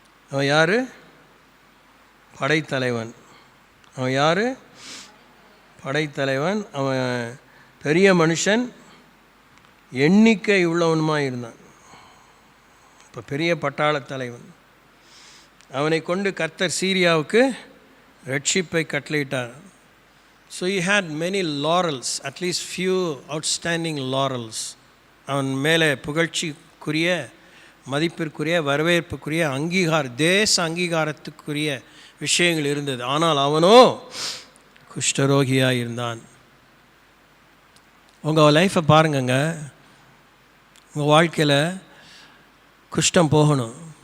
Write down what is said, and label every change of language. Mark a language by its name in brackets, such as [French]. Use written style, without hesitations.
[Tamil] அவன் யார்? படைத்தலைவன். அவன் யார்? படைத்தலைவன். அவன் பெரிய மனுஷன், எண்ணிக்கை உள்ளவனுமாக இருந்தான். இப்போ பெரிய பட்டாள தலைவன். அவனை கொண்டு கர்த்தர் சீரியாவுக்கு ரட்சிப்பை கட்டளையிட்டார். [English] So he had many laurels, at least few outstanding laurels. [Tamil] அவன் மேலே புகழ்ச்சிக்குரிய, மதிப்பிற்குரிய, வரவேற்புக்குரிய தேச அங்கீகாரத்துக்குரிய விஷயங்கள் இருந்தது. ஆனால் அவனோ குஷ்டரோகியாக இருந்தான். உங்கள் லைஃப்பை பாருங்கங்க. உங்கள் வாழ்க்கையில் குஷ்டம் போகணும்.